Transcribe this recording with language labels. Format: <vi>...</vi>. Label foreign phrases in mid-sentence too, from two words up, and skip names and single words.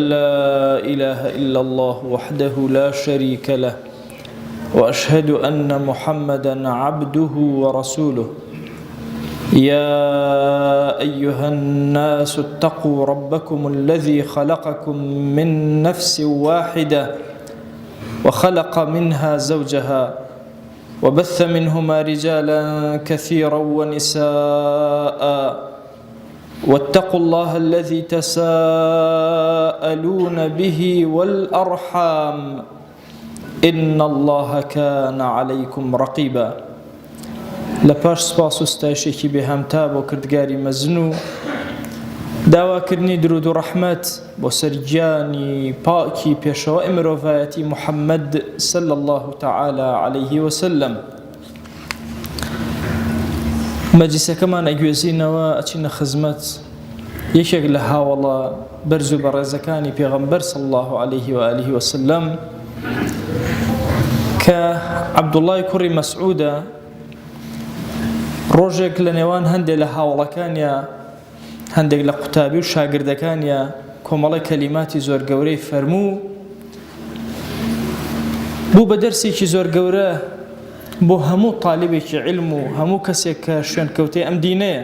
<ar>لا إله إلا الله وحده لا شريك له وأشهد أن محمدا عبده ورسوله يا أيها الناس اتقوا ربكم الذي خلقكم من نفس واحدة وخلق منها زوجها وبث منهما رجالا كثيرا ونساء واتقوا الله الذي تساءلون به والأرحام إن الله كان عليكم رقيبا</ar> <ckb>لپاش سپاس و ستایشێکی بێهامتا بۆ کردگاری مەزن و داواکردنی درود و ڕەحمەت بۆ سەرگیانی پاکی پێشەوای مرۆڤایەتی محەممەد</ckb> <ar>صلی الله تعالی عليه وسلم.</ar> <ckb>مەجلیسەکەمان ئەگوێزینەوە ئەچینە خزمەت یەکێک لە هاوڵە بەرز و بەڕێزەکانی پێغەمبەر</ckb> <ar>صلی الله عليه وآله وسلم</ar> <ckb>کە عەبدوڵڵای کوڕی مەسعودە. ڕۆژێک لە نێوان هەندێک لە هاوڵەکانیە هەندێک لە قوتابی و شاگردەکانیە کۆمەڵی کەلیماتی زۆر گەورەی فەرموو بوو بە دەرسێکی زۆر گەورە بۆ هەموو تاالبێکی علم و هەموو کەسێک کە شوێنکەوتەی ئەم دینەیە.</ckb>